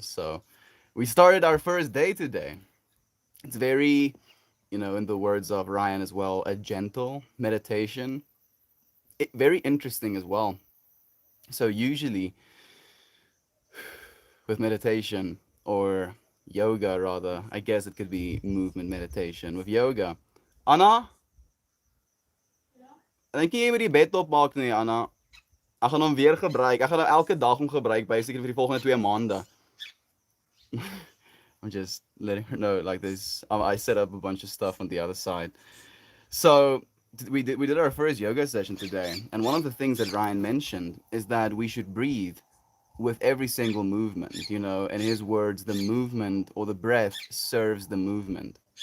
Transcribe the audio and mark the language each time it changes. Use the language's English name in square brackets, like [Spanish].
[English] So we started our first day today. It's very, in the words of Ryan as well, a gentle meditation. Very interesting as well. So usually with meditation or yoga rather, I guess it could be movement meditation. With yoga, [Afrikaans] Anna, dink jy jy moet die bed opmaak nie, Anna? Ek gaan hom weer gebruik. Ek gaan hom elke dag hom gebruik basically vir die volgende 2 maande. [English] I'm just letting her know like this. I set up a bunch of stuff on the other side. So we did our first yoga session today, and one of the things that Ryan mentioned is that we should breathe with every single movement. In his words, the movement or the breath serves the movement.